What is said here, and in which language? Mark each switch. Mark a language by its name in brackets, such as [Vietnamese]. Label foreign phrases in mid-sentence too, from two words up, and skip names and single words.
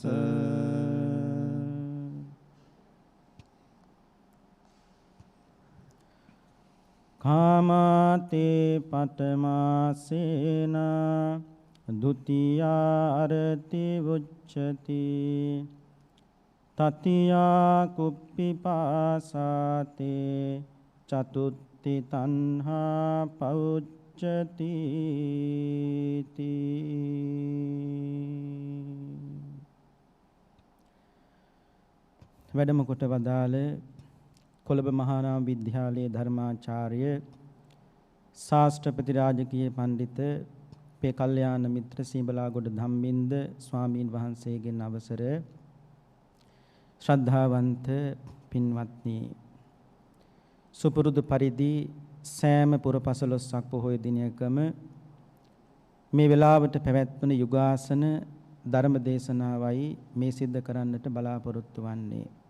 [Pali] කාමාතේ පඨමාසේන ဒုတိယ අරති උච්චති තතියා කුප්පිපාසාතේ චතුත්ථි තණ්හා පෞච්චති [Sinhala] වැඩම කොට වදාළ කොළඹ මහානාම විද්‍යාලයේ ධර්මාචාර්ය ශාස්ත්‍රපති රාජකීය පඬිත පේ කල්යාණ මිත්‍ර සීබලාගොඩ ධම්මින්ද ස්වාමීන් වහන්සේගෙන් අවසර ශ්‍රද්ධාවන්ත පින්වත්නි, සුපුරුදු පරිදි සෑම පුරපසළොස්වක පොහොය දිනයකම මේ වෙලාවට පැවැත්වන යුගාසන ධර්ම දේශනාවයි මේ සිද්ධ කරන්නට බලාපොරොත්තු වන්නේ.